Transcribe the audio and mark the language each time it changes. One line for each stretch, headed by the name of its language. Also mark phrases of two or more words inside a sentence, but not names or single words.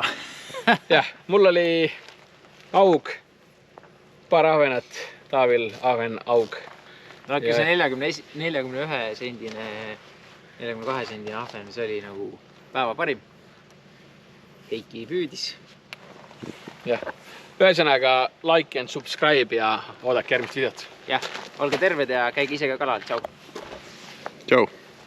Estonian: Jah, mul oli aug, paar ahvenat, Taavil ahven aug. No kui see 41 sendine, 42 sendine ahven, see oli nagu päeva parim. Eiki püüdis. Jah. Ühesõnaga,
English: like and subscribe
Estonian: ja oodake järgmist videot. Jah, olge terved ja käige ise ka kalal. Tšau. Tšau.